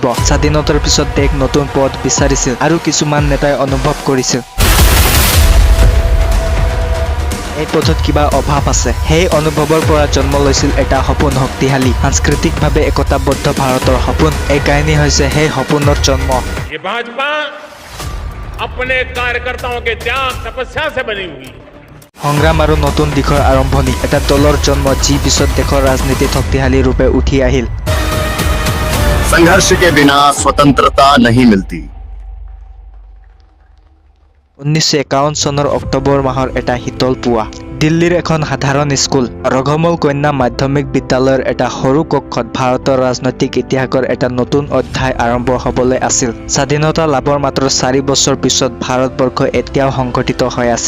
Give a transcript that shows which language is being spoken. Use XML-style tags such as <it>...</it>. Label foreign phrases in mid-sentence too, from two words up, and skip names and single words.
<as>স্বাধীনতাৰ পিছত দেশ নতুন পথ বিচাৰিছিল আৰু কিছুমান নেতাই অনুভৱ কৰিছিল এই পথত কিবা অভাৱ আছে। সেই অনুভৱৰ পৰা জন্ম লৈছিল এটা সপোন, শক্তিশালী সাংস্কৃতিকভাৱে একতাবদ্ধ ভাৰতৰ সপোন। এই কাহিনী হৈছে সেই সপোনৰ জন্ম।</as> <hi>ये भाजपा अपने कार्यकर्ताओं के त्याग तपस्या से बनी हुई।</hi> <as>সংগ্ৰাম আৰু নতুন দিশৰ আৰম্ভণি, এটা দলৰ জন্ম যি পিছত দেশৰ ৰাজনীতিত শক্তিশালী ৰূপে উঠি আহিল।</as> <hi>संघर्ष के बिना स्वतंत्रता नहीं मिलती।</hi> <as>1951 চনৰ অক্টোবৰ মাহৰ এটা শীতল পুৱা দিল্লীৰ এখন সাধাৰণ স্কুল ৰঘমল কন্যা মাধ্যমিক বিদ্যালয়ৰ এটা সৰু কক্ষত ভাৰতৰ ৰাজনৈতিক ইতিহাসৰ এটা নতুন অধ্যায় আৰম্ভ হ'বলৈ আছিল। স্বাধীনতা লাভৰ মাত্ৰ 4 বছৰ পিছত ভাৰতবৰ্ষ এতিয়াও সংগঠিত হৈ আছিল।</as>